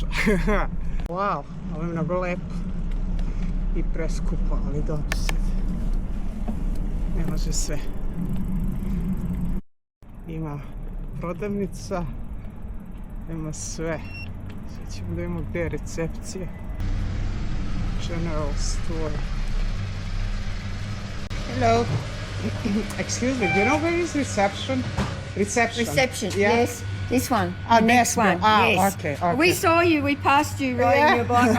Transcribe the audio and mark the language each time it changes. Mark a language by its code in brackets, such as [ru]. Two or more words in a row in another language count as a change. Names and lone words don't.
[sr] Wow, ovo je mnogo lepo. I preskupo, ali dobro sad. Ne može sve. Ima prodavnica, ima sve. Sad ćemo da imamo gde je recepcije. [en] General store. Hello. Excuse me, do you know where is reception? Reception, Yeah. yes. This one. Ah, the next one. one. Ah, yes. okay. We saw you, we passed you riding your bike.